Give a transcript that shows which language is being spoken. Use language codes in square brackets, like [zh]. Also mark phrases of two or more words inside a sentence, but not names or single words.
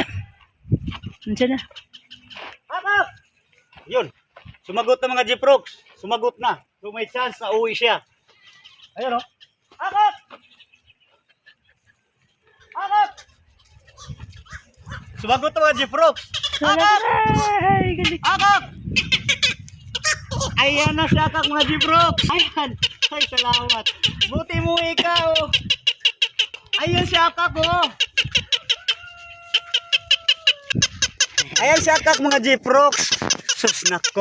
[tl] Nandiyan na. Akak! Yun. Sumagot na mga Jiprox. Sumagot na. So may chance na uwi siya. Ayun Akak! Akak! Sumagot na mga Jiprox. Akak! Akak! Ayan na si Akak mga Jiprox. Ayan. Ay, salamat. Buti mo ikaw. Ayan si Akak Ayan si Akak mga Jiprox. Sus nako.